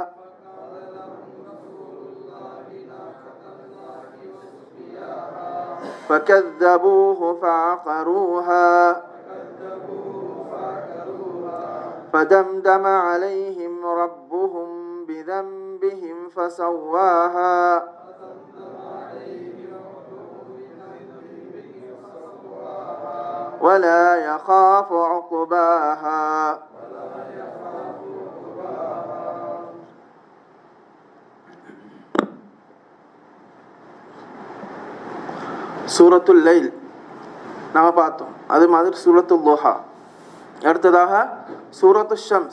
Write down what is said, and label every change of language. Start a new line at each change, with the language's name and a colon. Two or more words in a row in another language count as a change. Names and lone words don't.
Arabic: فكذبوه فعقروها فدمدم عليهم ربهم بذنبهم فسواها ولا يخاف عقباها.
Tamil: சூரத்துல் லைல் நாங்கள் பார்த்தோம். அது மாதிரி சூரத்துல் துஹா, அடுத்ததாக சூரத்து ஷம்ஸ்.